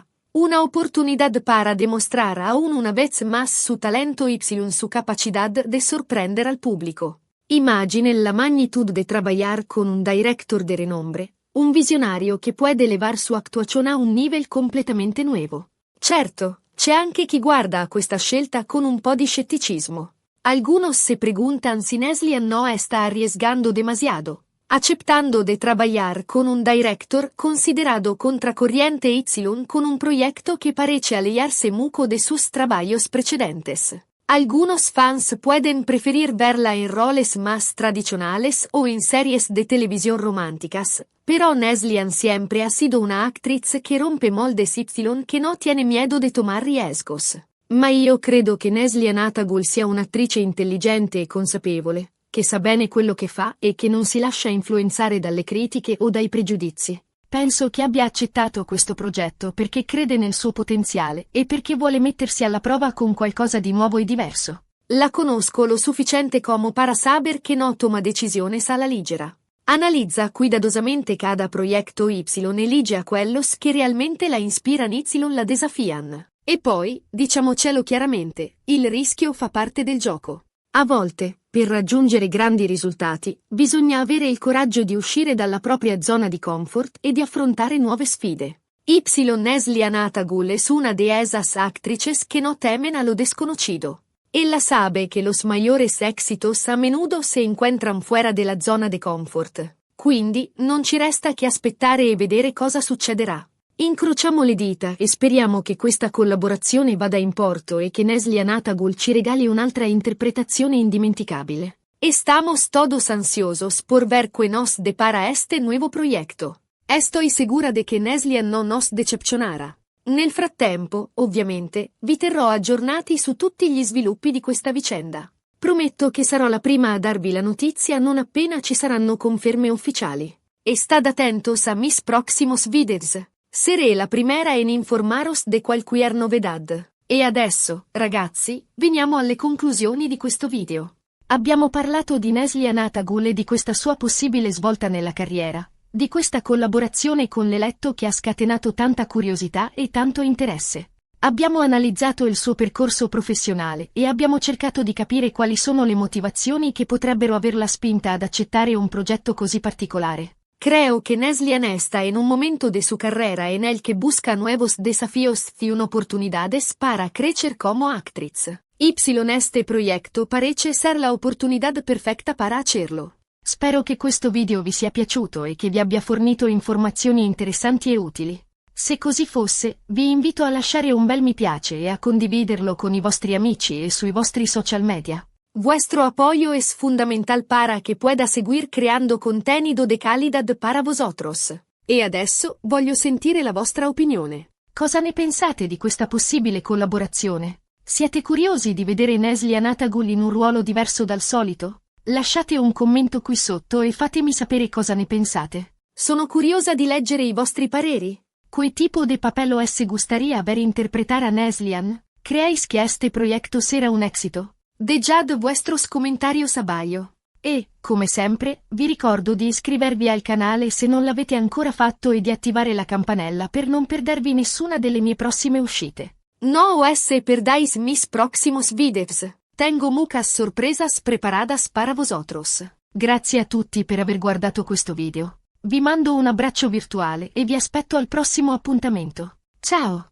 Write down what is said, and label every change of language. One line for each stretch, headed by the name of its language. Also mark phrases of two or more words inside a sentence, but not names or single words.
Spanish: Una oportunidad para demostrar aún una vez más su talento y su capacidad de sorprender al público. Imaginen la magnitud de trabajar con un director de renombre, un visionario que puede elevar su actuación a un nivel completamente nuevo.
Italian: Certo, c'è anche chi guarda a questa scelta con un po' di scetticismo.
Spanish: Algunos se preguntan si Neslihan no está arriesgando demasiado, aceptando de trabajar con un director considerado contracorriente con un proyecto que parece alejarse mucho de sus trabajos precedentes. Algunos fans pueden preferir verla en roles más tradicionales o en series de televisión románticas, pero Neslihan siempre ha sido una actriz que rompe moldes que no tiene miedo de tomar riesgos.
Italian: Ma io credo che Neslihan Atagul sia un'attrice intelligente e consapevole, che sa bene quello che fa e che non si lascia influenzare dalle critiche o dai pregiudizi. Penso che abbia accettato questo progetto perché crede nel suo potenziale e perché vuole mettersi alla prova con qualcosa di nuovo e diverso. La conosco
Spanish: lo sufficiente como para saber che no toma decisiones a la ligera. Analizza cuidadosamente cada proyecto y elige a quellos che realmente la inspiran y la desafían.
Italian: E poi, diciamocelo chiaramente, il rischio fa parte del gioco. A volte, per raggiungere grandi risultati, bisogna avere il coraggio di uscire dalla propria zona di comfort e di affrontare nuove sfide.
Spanish: Neslihan Atagul es una de esas actrices que no temen a lo desconocido. Ella sabe que los mayores éxitos a menudo se encuentran fuera de la zona de comfort.
Italian: Quindi, non ci resta che aspettare e vedere cosa succederà. Incrociamo le dita e speriamo che questa collaborazione vada in porto e che Neslihan Atagul ci regali un'altra interpretazione indimenticabile.
Spanish: Estamos todos ansiosos por ver que nos depara este nuevo proyecto. Estoy segura de que Neslihan no nos decepcionará.
Italian: Nel frattempo, ovviamente, vi terrò aggiornati su tutti gli sviluppi di questa vicenda. Prometto che sarò la prima a darvi la notizia non appena ci saranno conferme ufficiali.
Spanish: Estad atentos a mis próximos videos. Seré la primera en informaros de cualquier novedad.
Italian: E adesso, ragazzi, veniamo alle conclusioni di questo video. Abbiamo parlato di Neslihan Atagul e di questa sua possibile svolta nella carriera, di questa collaborazione con l'eletto che ha scatenato tanta curiosità e tanto interesse. Abbiamo analizzato il suo percorso professionale e abbiamo cercato di capire quali sono le motivazioni che potrebbero averla spinta ad accettare un progetto così particolare.
Spanish: Creo que Neslihan está en un momento de su carrera en el que busca nuevos desafíos y oportunidades para crecer como actriz. Este proyecto parece ser la oportunidad perfecta para hacerlo.
Italian: Spero che questo video vi sia piaciuto e che vi abbia fornito informazioni interessanti e utili. Se così fosse, vi invito a lasciare un bel mi piace e a condividerlo con i vostri amici e sui vostri social media.
Spanish: Vuestro apoyo es fundamental para que pueda seguir creando contenido de calidad para vosotros.
Italian: E adesso voglio sentire la vostra opinione. Cosa ne pensate di questa possibile collaborazione? Siete curiosi di vedere Neslihan Atagul in un ruolo diverso dal solito? Lasciate un commento qui sotto e fatemi sapere cosa ne pensate. Sono curiosa di leggere i vostri pareri.
Spanish: ¿Qué tipo de papel os gustaría ver interpretar a Neslihan? ¿Creéis que este proyecto será un éxito? Dejad vuestros comentarios abajo.
Italian: E, come sempre, vi ricordo di iscrivervi al canale se non l'avete ancora fatto e di attivare la campanella per non perdervi nessuna delle mie prossime uscite.
Spanish: No os perdáis mis próximos videos. Tengo muchas sorpresas preparadas para vosotros.
Italian: Grazie a tutti per aver guardato questo video. Vi mando un abbraccio virtuale e vi aspetto al prossimo appuntamento. Ciao!